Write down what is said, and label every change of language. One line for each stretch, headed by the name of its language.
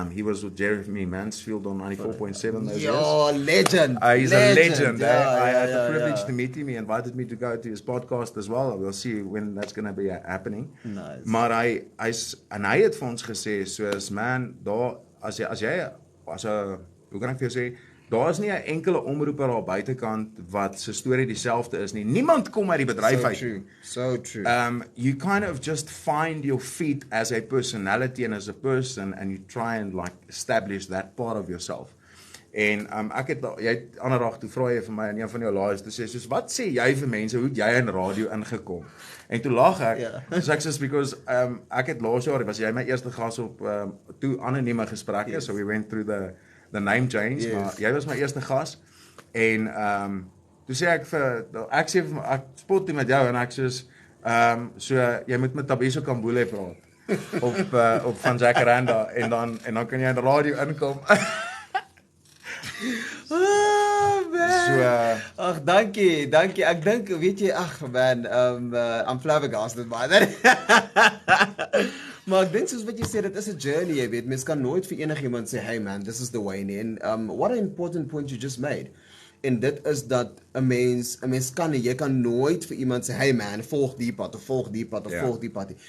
English: He was with Jeremy Mansfield on 94.7 those years. Legend. He's a legend. I had the yeah, privilege to meet him. He invited me to go to his podcast as well. We'll see when that's going to be happening. Nice.
Afrikaans: Maar hy het vir ons gesê, soos man, daar as jy hoe kan ek vir jou sê, daar is nie 'n enkele omroeper daar buitekant wat se storie dieselfde is nie. Niemand kom uit die bedryf uit.
English: So true. You kind of just find your feet as a personality and as a person, and you try and like establish that part of yourself.
Afrikaans: En jy het ander dag toe vra jy vir my in een van jou lives te sê, soos wat sê jy vir mense, hoe het jy in radio ingekom? En toe lag ek, so ek sê because ek het laas jaar, was jy my eerste gas op toe anonieme gesprekke,
English: so we went through the name change,
Afrikaans: maar jy was my eerste gas, en toe sê ek ek spot met jou, en ek soos, so jy moet met Thabiso Khambule praat, op van Jacaranda, en dan kan jy in die radio inkom.
English: Oh man.
Afrikaans: Ag, dankie. Ek dink, weet jy,
English: man, I'm flabbergasted by that.
Afrikaans: Maar ek dink soos wat jy sê, dit is 'n journey, jy weet. Mens kan nooit vir enigiemand sê,
English: hey man, this is the way
Afrikaans: nie. En
English: what an important point you just made.
Afrikaans: En dit is dat 'n mens kan nie, jy kan nooit vir iemand sê,
English: hey man,
Afrikaans: volg die pad of volg die pad of volg die pad nie.